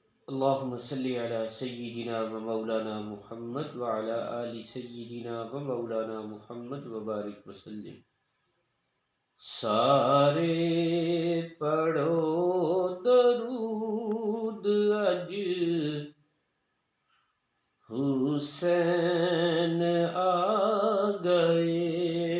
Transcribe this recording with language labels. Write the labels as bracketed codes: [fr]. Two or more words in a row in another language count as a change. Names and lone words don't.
[ar] اللهم صل على سيدنا ومولانا محمد وعلى آل سيدنا ومولانا محمد وبارك وسلم. [pa] سارے پڑھو درود اج حسین آ گئے.